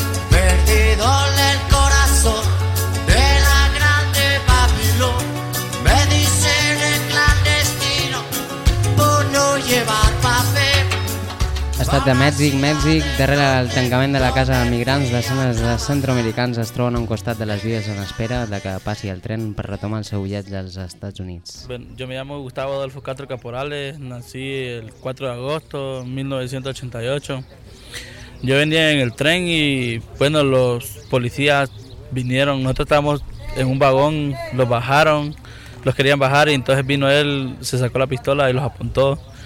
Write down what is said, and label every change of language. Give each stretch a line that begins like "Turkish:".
Spanish: Perdido el corazón de la grande Babilón, me dice el clandestino por no llevar papel.
Catalan: Ha estat a Mèxic, Mèxic, darrere del tancament de la casa de migrants, desenes de centroamericans es troben a un costat de les vies en espera de que passi el tren per retomar el seu viatge als Estats Units.
Spanish: Bueno, yo me llamo Gustavo Adolfo Castro Caporales, nací el 4 de agosto de 1988. Yo venía en el tren y bueno, los policías vinieron, nosotros estábamos en un vagón, los bajaron, los querían bajar y entonces vino él, se sacó la pistola y los apuntó.